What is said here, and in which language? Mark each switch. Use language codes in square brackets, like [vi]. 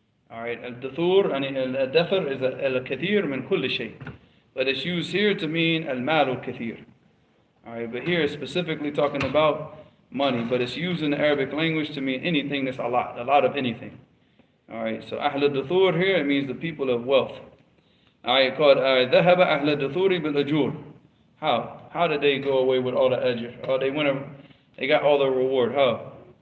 [en] Alright, al-dathur, al-dathar is [ar] al-kathir min kulli shay. [en] But it's used here to mean al-mal al-kathir. Alright, but here it's specifically talking about money, but it's used in the Arabic language to mean anything that's a lot of anything. Alright, so Ahl al-Duthur here, it means the people of wealth. Alright, called [ar] ذهب أهل الدثور بالأجور. [en] How did they go away with all the ajr? Oh, they got all the reward. How?